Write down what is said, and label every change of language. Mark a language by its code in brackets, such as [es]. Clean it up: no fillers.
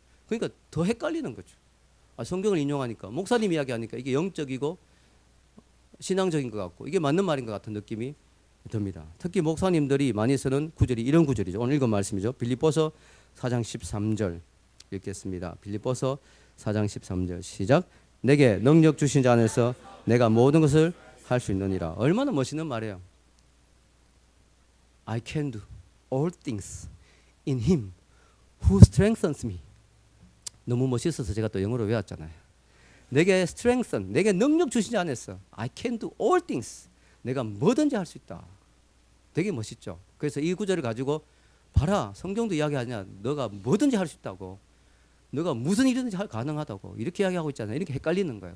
[ko] 그러니까 더 헷갈리는 거죠. 성경을 인용하니까 목사님 이야기하니까 이게 영적이고 신앙적인 것 같고 이게 맞는 말인 것 같은 느낌이 듭니다. 특히 목사님들이 많이 쓰는 구절이 이런 구절이죠. 오늘 읽은 말씀이죠. 빌립보서 4장 13절 읽겠습니다. 빌립보서 4장 13절 시작. 내게 능력 주신 자 안에서 내가 모든 것을 할 수 있느니라. 얼마나 멋있는 말이에요. [en] I can do all things in him who strengthens me. [ko] 너무 멋있어서 제가 또 영어로 외웠잖아요. 내게 strengthen, 내게 능력 주신 자 안에서 [en] I can do all things. [ko] 내가 뭐든지 할 수 있다. 되게 멋있죠. 그래서 이 구절을 가지고 봐라, 성경도 이야기하냐, 너가 뭐든지 할 수 있다고, 너가 무슨 일이든지 가능하다고 이렇게 이야기하고 있잖아요. 이렇게 헷갈리는 거예요.